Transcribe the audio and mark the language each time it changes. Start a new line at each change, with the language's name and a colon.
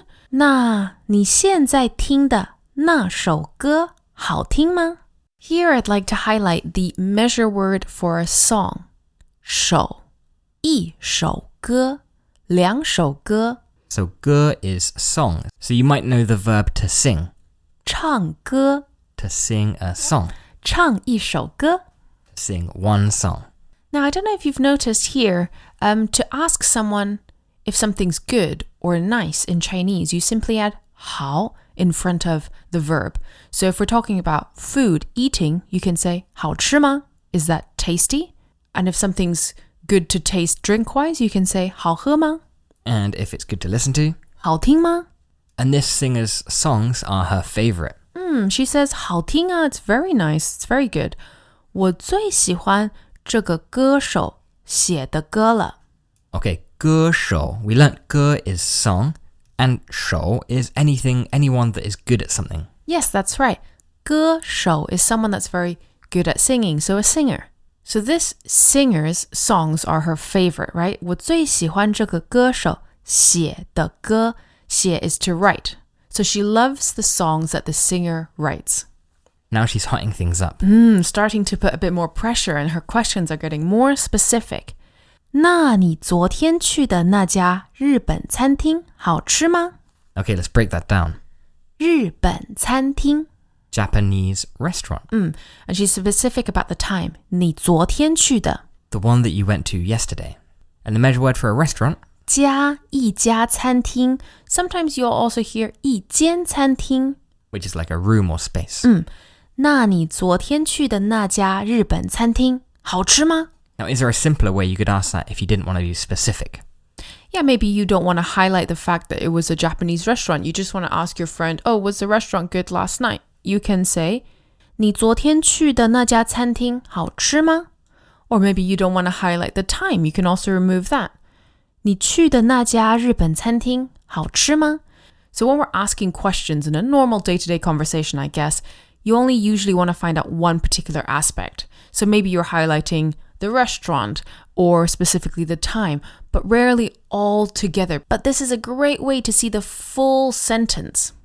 Chinese: 那你现在听的那首歌好听吗?
English: Here I'd like to highlight the measure word for a song.
Chinese: 首,一首歌,两首歌.
English: So 歌 is song. So you might know the verb to sing.
Chinese: 唱歌,
English: To sing a song.
Chinese: 唱一首歌.
English: Sing one song. Now, I don't know if you've noticed here, to ask someone if something's good or nice in Chinese, you simply add 好 in front of the verb. So if we're talking about food, eating, you can say
Chinese: 好吃吗?
English: Is that tasty? And if something's good to taste drink-wise, you can say
Chinese: 好喝吗?
English: And if it's good to listen to?
Chinese: 好听吗?
English: And this singer's songs are her favorite. She says
Chinese: 好听啊,
English: it's very nice, it's very good.
Chinese: 我最喜欢这个歌手写的歌了. Okay, 歌手.
English: We learnt 歌 is song, and 手 is anyone that is good at something. Yes, that's right. 歌手 is someone that's very good at singing, so a singer. So this singer's songs are her favorite, right?
Chinese: 我最喜欢这个歌手写的歌.
English: 写 is to write. So she loves the songs that the singer writes. Now she's hotting things up. Starting to put a bit more pressure, and her questions are getting more specific.
Chinese: 那你昨天去的那家日本餐厅好吃吗?
English: Okay, let's break that down.
Chinese: 日本餐厅.
English: Japanese restaurant. And she's specific about the time.
Chinese: 你昨天去的.
English: The one that you went to yesterday. And the measure word for a restaurant?
Chinese: 家,一家餐厅.
English: Sometimes you'll also hear 一间餐厅. Which is like a room or space.
Chinese: 那你昨天去的那家日本餐厅好吃吗?
English: Now, is there a simpler way you could ask that if you didn't want to be specific? Yeah, maybe you don't want to highlight the fact that it was a Japanese restaurant. You just want to ask your friend, oh, was the restaurant good last night? You can say,
Chinese: 你昨天去的那家餐厅好吃吗?
English: Or maybe you don't want to highlight the time. You can also remove that.
Chinese: 你去的那家日本餐厅好吃吗?
English: So when we're asking questions in a normal day-to-day conversation, I guess, you only usually want to find out one particular aspect. So maybe you're highlighting the restaurant or specifically the time, but rarely all together. But this is a great way to see the full sentence.